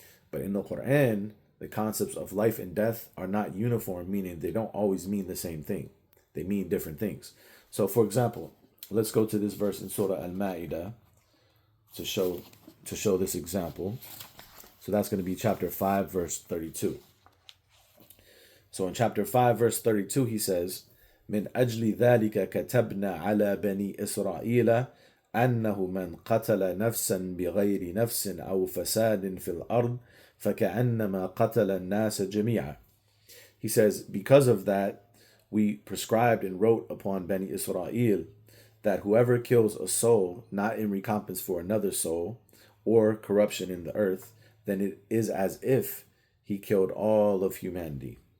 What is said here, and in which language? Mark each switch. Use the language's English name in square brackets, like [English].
[English] But in the Quran, the concepts of life and death are not uniform, meaning they don't always mean the same thing. They mean different things. So, for example, let's go to this verse in Surah Al-Ma'idah to show this example. So that's going to be chapter 5, verse 32. So in chapter 5, verse 32, he says, [Arabic] من أجل ذلك كتبنا على بني إسرائيل أنه من قتل نفسا بغير نفس أو فساد في الأرض فكأنما قتل الناس جميعا. [English] He says, because of that, we prescribed and wrote upon Bani Israel that whoever kills a soul not in recompense for another soul or corruption in the earth, then it is as if he killed all of humanity.